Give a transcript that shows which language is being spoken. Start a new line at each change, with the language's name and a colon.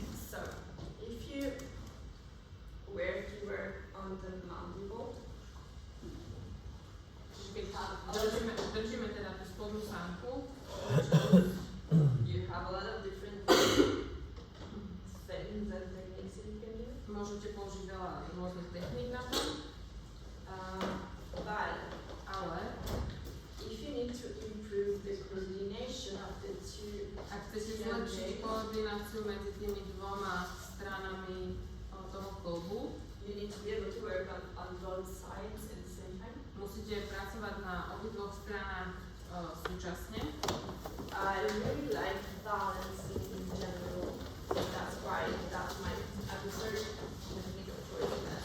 English: So, if you were to work on the mandible,
Slovak: Keď držíme teda tú spodnú sánku,
English: you have a lot of different things and techniques that you can do.
Slovak: môžete použiť veľa rôznych techník na to,
English: But
Slovak: ale
English: if you need to improve the coordination of the two,
Slovak: ak chcete zlepšiť koordináciu medzi tými dvoma stranami toho kolbu,
English: you need to be able to work on both sides at the same time.
Slovak: musíte pracovať na obidvoch stranách súčasne.
English: I really like balancing in general. That's why that's my research technique of choice.